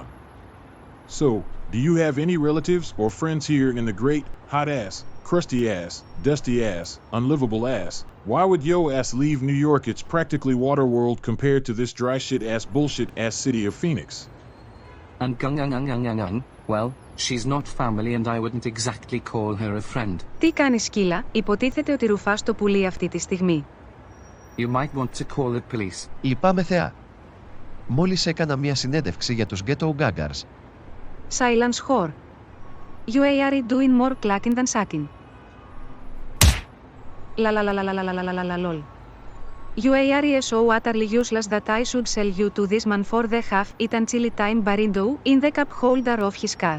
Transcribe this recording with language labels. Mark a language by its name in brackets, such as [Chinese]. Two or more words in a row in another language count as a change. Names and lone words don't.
[English] So, do you have any relatives or friends here in the great, hot-ass, crusty-ass, dusty-ass, unlivable ass? Why would yo ass leave New York? It's practically Waterworld compared to this dry shit-ass bullshit-ass city of Phoenix. And well, she's not family and I wouldn't exactly call her a friend. [Greek] Τι κάνεις σκύλα, υποτίθεται ότι ρουφάς το πουλί αυτή τη στιγμή. [English] You might want to call the police. [Greek] Λυπάμαι θεά. Μόλις έκανα μια συνέντευξη για τους Ghetto Gaggers. [English] Silence whore. You are doing more clacking than sucking. Lol. You are so utterly useless that I should sell you to this man for the half-eaten chili time burrito in the cup holder of his car.